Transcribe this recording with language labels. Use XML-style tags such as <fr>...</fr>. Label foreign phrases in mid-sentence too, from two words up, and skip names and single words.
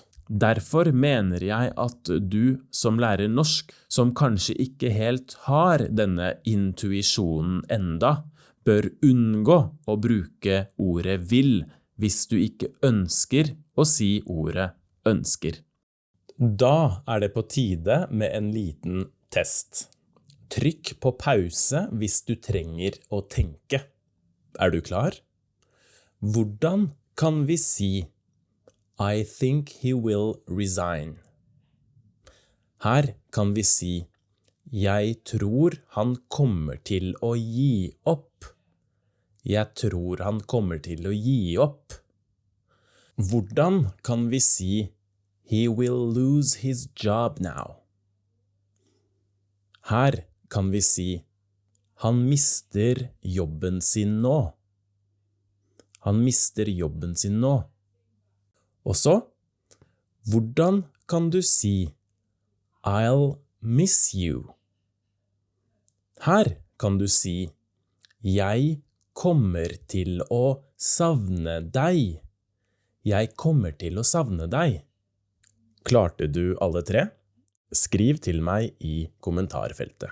<no>Derfor mener jeg at du som lærer norsk, som kanskje ikke helt har denne intuisjonen enda, bør unngå å bruke ordet vil hvis du ikke ønsker å si ordet ønsker. Da er det på tide med en liten test. Trykk på pause hvis du trenger å tenke. Er du klar? Hvordan kan vi si</no> <en>I think he will resign?</en> <no>Her kan vi si jeg tror han kommer til å gi opp. Jeg tror han kommer til å gi opp. Hvordan kan vi si</no> <en>he will lose his job now?</en> <no>Her kan vi si han mister jobben sin nå. Han mister jobben sin nå. Og så, hvordan kan du si</no> <en>I'll miss you?</en> <no>Her kan du si jeg kommer til å savne deg. Jeg kommer til å savne deg. Klarte du alle tre? Skriv til meg i kommentarfeltet.</no>